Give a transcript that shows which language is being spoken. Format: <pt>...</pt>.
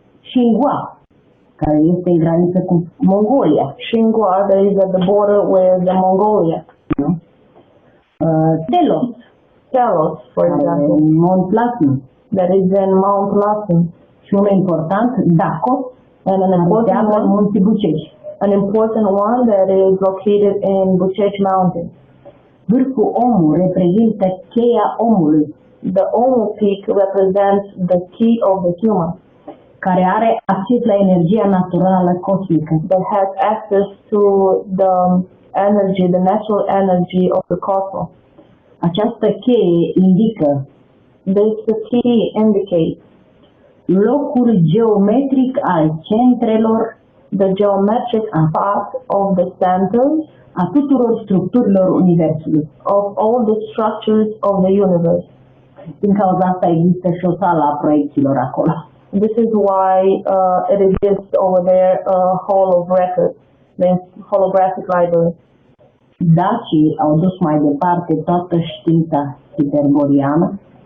<ro>Xinhua, care este în graniță cu Mongolia,</ro> <en>Xinhua, that is at the border with the Mongolia,</en> <ro>Telos,</ro> <en>Telos, for</en> <ro>care</ro> <en>example,</en> <ro>în Mont Platin,</ro> <en>that is in Mount Latin,</en> <ro>și unul important, Dacos,</ro> <en>and</en> <ro>care se află în Munții Bucești.</ro> <en>an important one that is located in Bucești Mountain.</en> <ro>Vârful Omu reprezintă cheia omului,</ro> <en>The Omu Peak represents the key of the human,</en> <ro>care are acces la energia naturală cosmică.</ro> <en>that has access to the energy, the natural energy of the cosmos.</en> <ro>Această cheie indică</ro> <en>This the key indicates</en> <ro>locul geometric al centrelor</ro> <en>the geometric path of the centers</en> <ro>a tuturor structurilor Universului.</ro> <en>of all the structures of the universe.</en> <ro>Din cauza asta există și o sală a proiecțiilor acolo.</ro> <en>This is why it exists over there a hall of records, the holographic library.</en> <ro>Dacii au dus mai departe toată știința hiperboriană,</ro>